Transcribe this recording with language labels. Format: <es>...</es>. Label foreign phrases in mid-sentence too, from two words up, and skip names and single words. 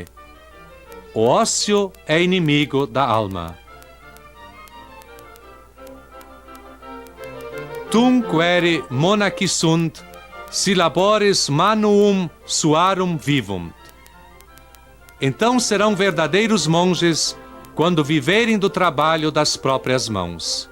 <pt>O ócio é inimigo da alma.</pt> <la>Tum quere monachi sunt, si labores manuum suarum vivunt.</la> <pt>Então serão verdadeiros monges quando viverem do trabalho das próprias mãos.</pt>